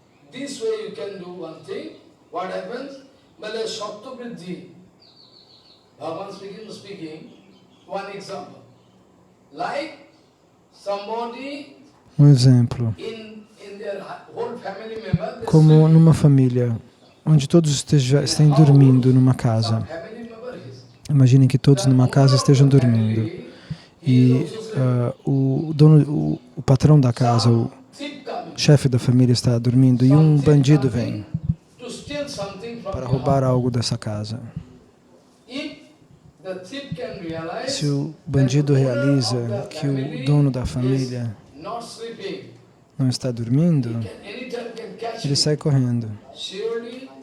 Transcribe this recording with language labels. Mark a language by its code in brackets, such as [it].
[en] This way you can do one thing. What happens? [sa] Male satto vriddhi. [en] Bhagavan speaking, one example. Like somebody [pt] Exemplo, [en] in their whole family member, they [pt] como [en] sleep. [pt] numa família onde todos estejam dormindo numa casa. [en] Family member is. [pt] Imaginem que todos numa casa estejam dormindo e o patrão da casa, o [en] Thief coming [pt] chefe da família está dormindo e um bandido vem [en] to steal something from [pt] para [en] your [pt] roubar [en] house. [pt] algo dessa casa. [en] If the thief can realize [pt] Se o [en] that [pt] bandido [en] the owner of [pt] realiza [en] the [pt] que o [en] family [pt] dono da [en] is [pt] família [en] not sleeping, [pt] não está dormindo, [en] anytime can catch [pt] ele [en] him. [pt] sai correndo. [en] Surely